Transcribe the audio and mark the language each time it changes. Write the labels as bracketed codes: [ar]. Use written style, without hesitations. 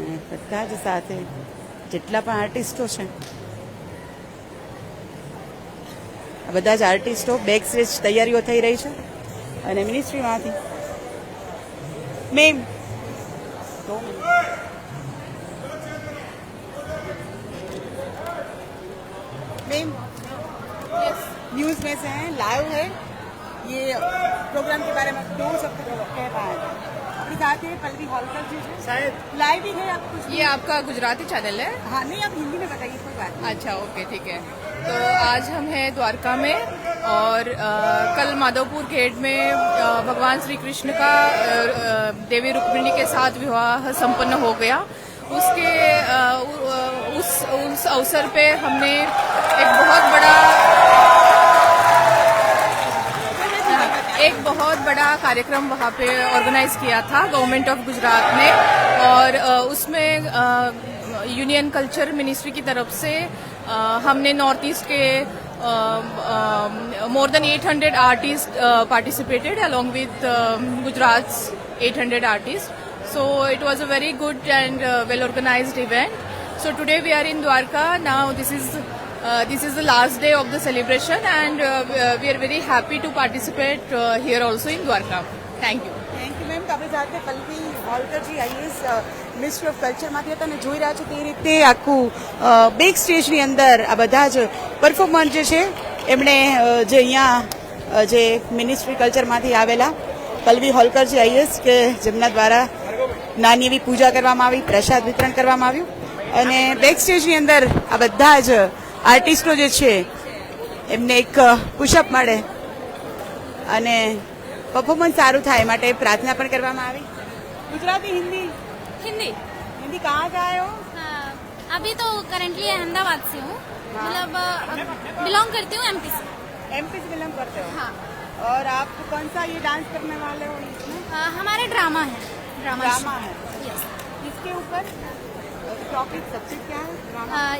[gu] બધા જ સાથે જેટલા પણ આર્ટિસ્ટો છે આ બધા જ આર્ટિસ્ટો બેક સ્ટેજ તૈયારીઓ થઈ રહી છે અને મિનિસ્ટ્રીમાંથી મેમ [hi] न्यूज़ में से हैं, लाइव है ये प्रोग्राम के बारे में 2 शब्द कह पाए थे. अपने साथ है पल्लवी होलकर जी शायद लाइव ही है. आप कुछ ये आपका गुजराती चैनल है? हाँ नहीं, आप हिंदी में बताइए, कोई बात नहीं. अच्छा, ओके, ठीक है. तो आज हम हैं द्वारका में और कल माधवपुर गेट में भगवान श्री कृष्ण का देवी रुक्मिणी के साथ विवाह संपन्न हो गया. उसके उस अवसर पे हमने एक बहुत बड़ा कार्यक्रम वहाँ पे ऑर्गेनाइज किया था गवर्नमेंट ऑफ गुजरात ने, और उसमें यूनियन कल्चर मिनिस्ट्री की तरफ से हमने नॉर्थ ईस्ट के more than 800 artist [en] participated along with Gujarat's 800 artists. So it was a very good and well organized event. So today we are in Dwarka. Now this is the last day of the celebration and we are very happy to participate here also in Dwarka. Thank you. [gu] Thank you ma'am. તો આપણી સાથે Pallavi હોલકરજી IAS ministry of કલ્ચરમાંથી હતા અને જોઈ રહ્યા છો તે રીતે આખું બેક સ્ટેજની અંદર આ બધા જ પરફોર્મન્સ જે છે એમણે જે અહીંયા જે મિનિસ્ટ્રી કલ્ચરમાંથી આવેલા પલ્લવી હોલકરજી આઈએસ કે જેમના દ્વારા નાની એવી પૂજા કરવામાં આવી, પ્રસાદ વિતરણ કરવામાં આવ્યું અને બેક સ્ટેજની અંદર આ બધા જ આર્ટિસ્ટો જે છે એમને એક પુશઅપ મળે અને परफॉर्मेंस सारू था માટે प्रार्थना પણ કરવામાં આવી. [hi] गुजराती हिंदी हिंदी हिंदी कहाँ से आए हो? अभी तो करंटली अहमदाबाद से हूँ. मतलब बिलोंग करती हूँ एमपी से. एमपी से बिलोंग करते हो? हाँ. और आप कौन सा ये डांस करने वाले हो इसमें? हमारे ड्रामा है. ड्रामा है. [en] Yes. [hi] इसके ऊपर टॉपिक सब्जेक्ट क्या है ड्रामा?